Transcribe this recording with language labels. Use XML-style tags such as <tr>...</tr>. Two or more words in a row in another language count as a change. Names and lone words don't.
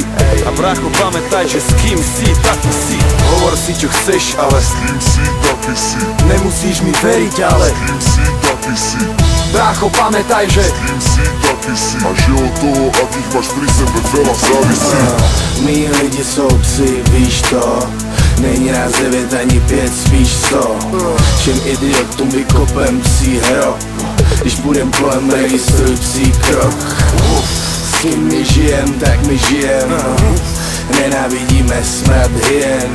<sk>A brácho, pamätaj, že s kým si, taký si. Hovor si čo chceš, ale s kým si, taký si. Nemusíš mi veriť, ale s kým si, taký si. Brácho, pamätaj, že s kým si, taký si. A že od toho, akých máš pri sebe veľa, závisí.</sk> <cs>My lidi jsou psi, víš to. Není nás 9 ani 5, spíš 100. Všem idiotům vykopem psí hrob. Když budem kolem, registruj psí krok. S kým my žijem, tak my žijem. Nenávidíme smrad hyen.</cs>